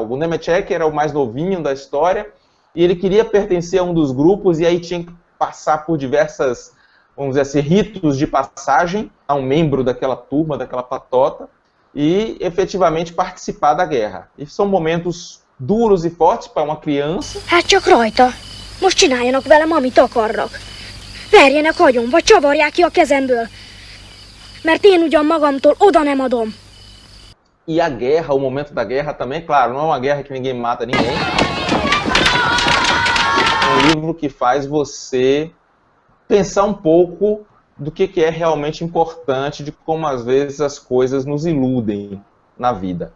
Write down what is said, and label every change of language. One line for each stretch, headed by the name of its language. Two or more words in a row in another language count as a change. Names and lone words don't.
Portuguese: O Němeček era o mais novinho da história e ele queria pertencer a um dos grupos e aí tinha que passar por diversas, vamos dizer assim, ritos de passagem a um membro daquela turma, daquela patota, e efetivamente participar da guerra. E são momentos duros e fortes para uma criança.
Hungarian: Hát csak rajta. Most csináljanak velem, amit akarnak. Verjenek agyon, vagy csavarják ki a kezemből. Mert én ugyan magamtól oda nem adom.
Portuguese: E a guerra, o momento da guerra também, claro, não é uma guerra que ninguém mata ninguém. É um livro que faz você pensar um pouco do que é realmente importante, de como às vezes as coisas nos iludem na vida.